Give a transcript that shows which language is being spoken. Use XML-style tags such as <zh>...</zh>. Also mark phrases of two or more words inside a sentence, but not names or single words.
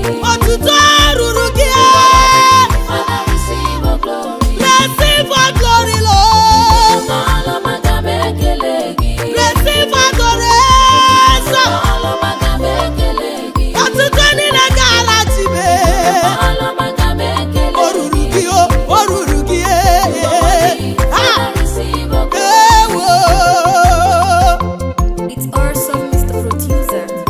<ig>Otuto ruru gị.</ig> <en>Father, receive all glory. Receive all glory, Lord.</en> <ig>Ọlụọma, aga m ekele gị.</ig> <en>Receive adoration.</en> <ig>Ọlụọma, aga m ekele gị. Otuto niile ga-ala ji mee. Ọlụọma, aga m ekele O ruru gị. gị, o, o ruru gị, eh. Father, Ha!</ig> <en>receive all glory. Ewo. It's awesome, Mr. Producer.</en>